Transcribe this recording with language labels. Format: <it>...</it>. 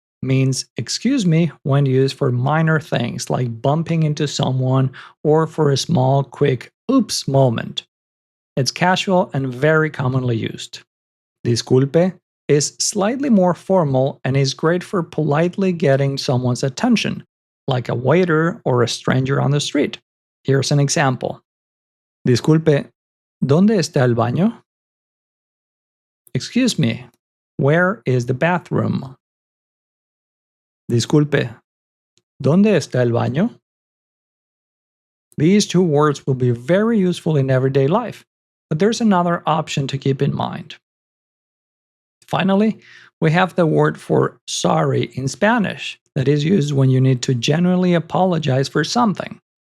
<en>means excuse me when used for minor things like bumping into someone or for a small, quick oops moment. It's casual and very commonly used. Disculpe is slightly more formal and is great for politely getting someone's attention, like a waiter or a stranger on the street. Here's an example.</en> <es>Disculpe, ¿dónde está el baño?</es> <en>Excuse me, where is the bathroom?</en> <es>Disculpe, ¿dónde está el baño?</es> <en>These two words will be very useful in everyday life, but there's another option to keep in mind. Finally, we have the word for sorry in Spanish that is used when you need to genuinely apologize for something.</en>